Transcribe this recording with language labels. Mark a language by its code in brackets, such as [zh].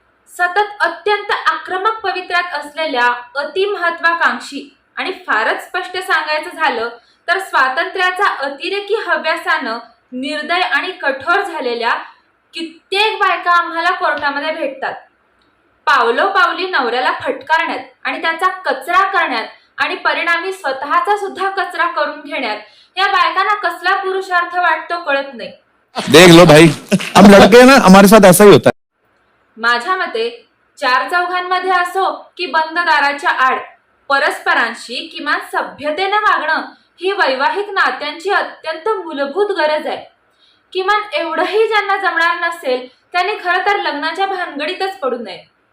[mr] सतत अत्यंत आक्रमक पवित्र्यात असलेल्या अतिमहत्वाकांक्षी आणि फारच स्पष्ट सांगायचं झालं तर स्वातंत्र्याचा अतिरेकी हव्यासानं निर्दय आणि कठोर झालेल्या कित्येक बायका आम्हाला कोर्टामध्ये भेटतात. पावलोपावली नवऱ्याला फटकारण्यात आणि त्याचा कचरा करण्यात आणि परिणामी स्वतःचा सुद्धा कचरा करून घेण्यात या बायकांना कसला पुरुषार्थ वाटतो कळत नाही. [hi] देख लो भाई, हम लड़के ना, हमारे साथ ऐसा ही होता है. [mr] माझ्या मते चार चौघांमध्ये असो की बंद दाराच्या आड परस्परांशी किमान सभ्यतेने वागणं ही वैवाहिक नात्यांची अत्यंत मूलभूत गरज आहे. किमान एवढंही ज्यांना जमणार नसेल त्यांनी खरं तर लग्नाच्या भानगडीतच पडू नये.